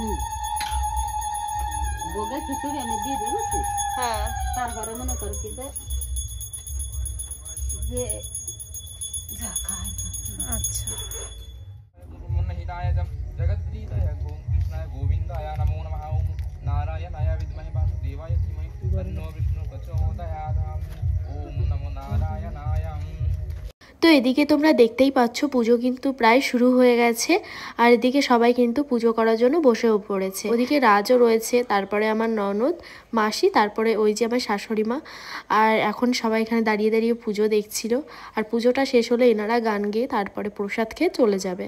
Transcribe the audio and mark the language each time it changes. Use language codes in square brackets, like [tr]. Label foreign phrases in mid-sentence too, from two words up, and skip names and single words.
[bn] ভোগের খিচুড়ি আমি দিয়ে দিয়েছি। হ্যাঁ, তারপরে মনে করি কি যে আচ্ছা। [sa] कृष्णाय गोविंदाय नमो नमः। ओम नारायणाय विद्महे वासुदेवाय धीमहि तन्नो विष्णु प्रचोदयात्। ओम नमो नारायणाय। [bn] তো এদিকে তোমরা দেখতেই পাচ্ছ পুজো কিন্তু প্রায় শুরু হয়ে গেছে, আর এদিকে সবাই কিন্তু পুজো করার জন্য বসেও পড়েছে। ওদিকে রাজও রয়েছে, তারপরে আমার ননদ, মাসি, তারপরে ওই যে আমার শাশুড়ি মা। আর এখন সবাই এখানে দাঁড়িয়ে দাঁড়িয়ে পুজো দেখছিল। আর পুজোটা শেষ হলে এনারা গান গেয়ে তারপরে প্রসাদ খেয়ে চলে যাবে।